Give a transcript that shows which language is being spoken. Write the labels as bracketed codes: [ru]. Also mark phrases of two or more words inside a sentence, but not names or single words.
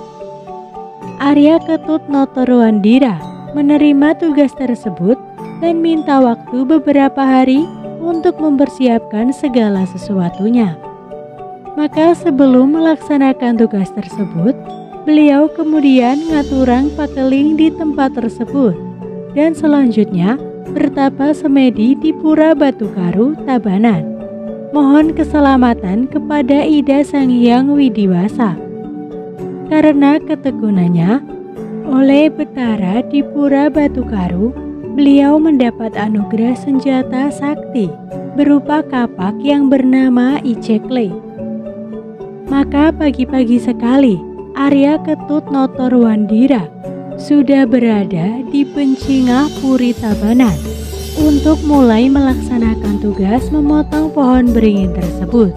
[id] Arya Ketut Notor Wandira menerima tugas tersebut dan minta waktu beberapa hari untuk mempersiapkan segala sesuatunya. Maka sebelum melaksanakan tugas tersebut, beliau kemudian ngaturang pakeling di tempat tersebut dan selanjutnya bertapa semedi di Pura Batukaru, Tabanan. Mohon keselamatan kepada Ida Sang Hyang Widiwasa. Karena ketekunannya, oleh Betara di Pura Batukaru, beliau mendapat anugerah senjata sakti berupa kapak yang bernama Icekle. Maka pagi-pagi sekali, Arya Ketut Notor Wandira sudah berada di Bencingah Puri Tabanan untuk mulai melaksanakan tugas memotong pohon beringin tersebut.